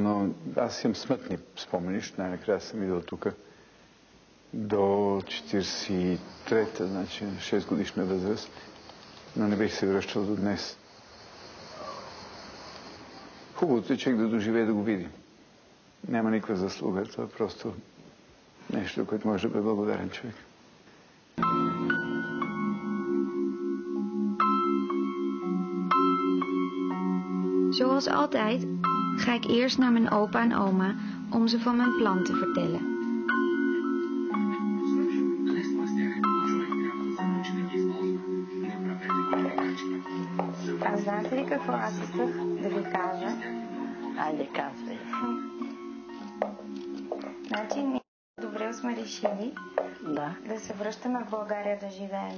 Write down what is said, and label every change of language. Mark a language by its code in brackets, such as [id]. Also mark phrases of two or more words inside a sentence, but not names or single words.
[bg] Но аз имам смътни спомени, най-накрая съм идвал тук до 43-та, значи 6 годишна възраст, но не бих се връщал до днес. Хубавото е човек да доживее да го види. Няма никаква заслуга, това е просто нещо, което може да бъде благодарен човек. [nl] Zoals altijd ga ik eerst naar mijn opa en oma om ze van mijn plan te vertellen. [bg] Знаете ли какво аз исках да ви кажа? Айде, казвай. Значи, ние добре сме решили да се връщаме в България да живеем.